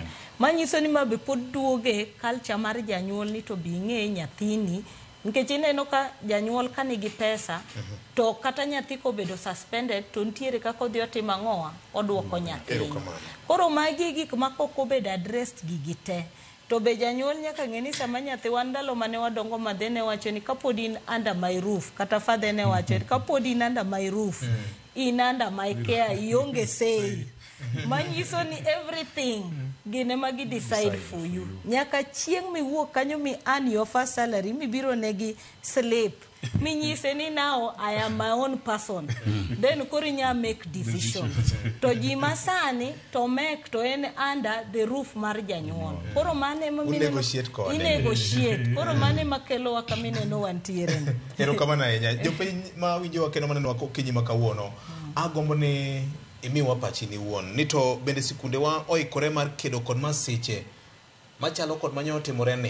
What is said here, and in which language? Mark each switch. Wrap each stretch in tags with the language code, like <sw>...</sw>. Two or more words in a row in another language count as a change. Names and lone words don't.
<luo>Manyiso ni mabe pod duoge culture mar janyuol ni to bi ng'e nyathini, nikech ineno ka janyuol ka nigi pesa to kata nyathi kobedo suspended to nitiere kaka odhi otimo ang'owa, oduoko nyathi. Koro magi gik ma kok obedo addressed gigi te. To be janyuol nyaka ng'eni sama nyathi wan ndalo mane wadongo madhe ne wacho ni kapod in</luo> <en>under my roof,</en> <luo>kata father ne wacho ni kapod in</luo> <en>under my roof,</en> <luo>in</luo> <en>under my care,</en> <luo>ionge say. Manyiso ni everything gine magi</luo> <en>decide for you.</en> <luo>Nyaka chieng' miwuok kanyo mi</luo> <en>earn your first salary,</en> <luo>mibiro negi slip, minyise ni</luo> <en>now I am my own person.</en> <luo>Then koro inya</luo> <en>make decision.</en> <luo>To ji masani to make to en</luo> <en>under the roof</en> <luo>mar janyuol. Koro mane negotiate kode. Negotiate. Koro mane makelo wakamine no wantiere. Ero kama na enya. Jopiny ma winjo wakeno maneno wako kinyi makawuono. Agombo ni imiwa pachi ni wuon. Nito bende sikunde wa oikore mar kedo kod masiche machalo kod manyo timore ni.</luo>